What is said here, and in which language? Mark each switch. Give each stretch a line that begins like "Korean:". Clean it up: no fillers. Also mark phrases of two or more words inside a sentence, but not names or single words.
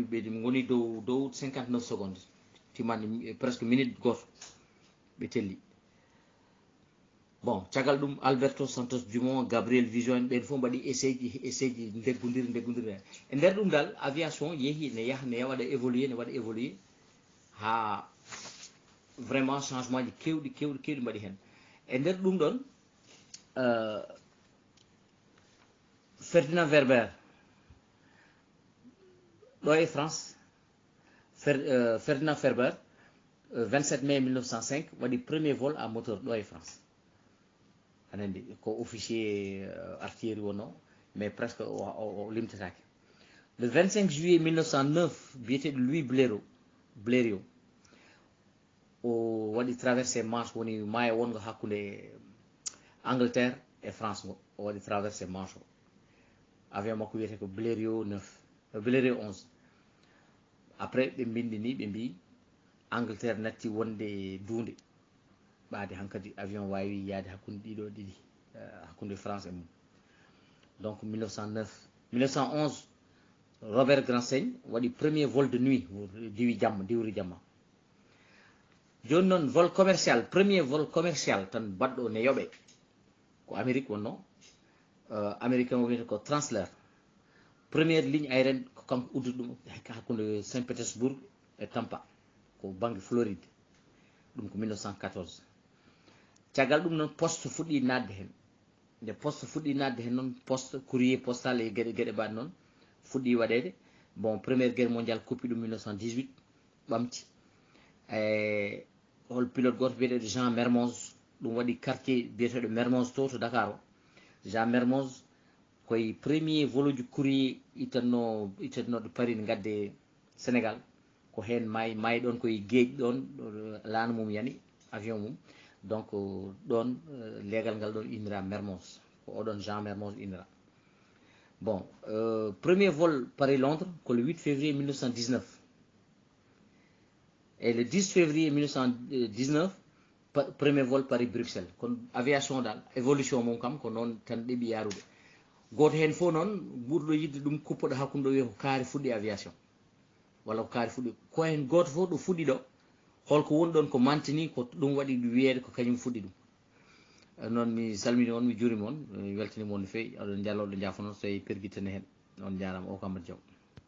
Fula: ɓe goni dow 59 secondes timande
French: presque minute
Fula: goto ɓe telli bon caggal ɗum Alberto Santos Dumont Gabriel Vision ɓen fof mbaɗi essai ji ndeggodiri e nder ɗum dal aviation yeehi ne waɗa évoluer ha
French: vraiment changement
Fula: ji kewɗi mbaɗi hen e nder ɗum ɗon Ferdinand Verber ɗo e France Ferdinand Verber 27 mai 1905 waɗi
French: premier vol à moteur
Fula: ɗo e France aɗa andi ko
French: officier artillerie
Fula: wonno
French: mais presque
Fula: o limtatake
French: le 25 juillet 1909
Fula: biyeteɗo Louis Blériot o waɗi traversé Manche woni maayo wongo hakkude Angleterre e France ngo o waɗi traversé Manche o avion makko wiyete ko Blériot 11 après ɓe bindini ɓe mbi Angleterre natti wonde duunde ɓaade hankkadi avion wawi yaade hakkude ɗiɗo ɗiɗi hakkude France e mum donc 1911 Robert Gransaigne waɗi
French: premier vol de nuit
Fula: diwri jamma joni noon
French: vol commercial premier vol commercial
Fula: tan baɗɗo ne yoɓe ko Amérique wonno américain o wiyete ko Transler
French: première ligne aérienne
Fula: ko kanko uddude ɗum hakkude Saint Pétersbourg e Tampa ko banggue Floride ɗum ko 1914 caggal ɗum noon poste fuɗɗi nadde hen nde poste fuɗɗi nadde hen noon poste
French: courrier postal
Fula: e gueɗe mbaɗe noon fuɗɗi waɗede bon
French: première guerre mondiale
Fula: koppi ɗum 1918 ɓamti hol pilote goto biyeteɗo Jean Mermoz ɗum waɗi quartier biyeteɗo Mermoz to Dakar o Jean Mermoz koye
French: premier vol
Fula: uji courrier itannoɗo Paris ne gadde Sénégal ko hen maayi ɗon koye gueeƴi ɗon laana mum yani avion mum donc ɗon leegal ngal ɗon innira Mermoz ko oɗon Jean Mermoz innira bon
French: premier vol Paris-Londres
Fula: ko
French: le 8 février 1919 et le 10 février 1919 premier vol Paris-Bruxelles
Fula: kon aviation dal évolution mum kam ko noon tan ɗeɓi yarude goto hen fof noon ɓurɗo yidde ɗum kuppoɗo hakkude ɗo wiya ko kaari fuɗɗi aviation walla ko kaari fuɗɗi ko hen goto fof ɗo fuɗɗi ɗo holko woni ɗon ko mantini ko ɗum waɗi wiyeede ko kañum fuɗɗi ɗum noon mi salmini on mi juurima on mi weltanima on no fewi oɗon jalloɗo jaafono so tawi perguitane hen on jarama o ko Amadou Diaw